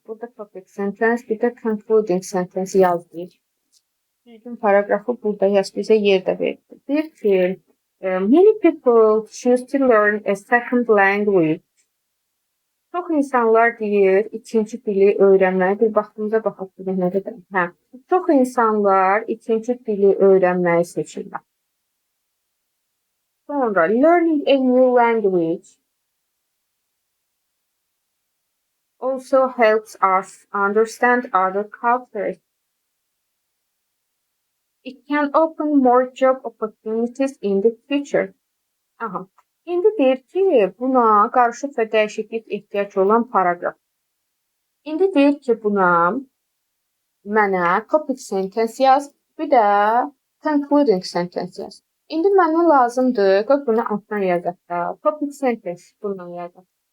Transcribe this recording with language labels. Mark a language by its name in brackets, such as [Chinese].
[Azerbaijani] Burada topic sentence, bir də concluding sentence yazdır. Düzgün paragrafı burada yaz, bizə yerdə verdi. Deyir ki, [English] many people choose to learn a second language. [Azerbaijani] Çox insanlar deyir, ikinci dili öyrənməyə, bir vaxtımıza baxaq görək nə qədər. Çox insanlar ikinci dili öyrənməyi seçirlər. Sonra, [English] learning a new language also helps us understand other cultures. It can open more job opportunities in the future. Aha. [Azerbaijani] İndi deyir ki, buna qarışıq və dəyişiklik ehtiyac olan paragraf. İndi deyir ki, buna mənə topic sentence yaz, bir də concluding sentence yaz. İndi mənə lazımdır, qoy bunu altdan yazaq da. Topic sentence bundan yazaq.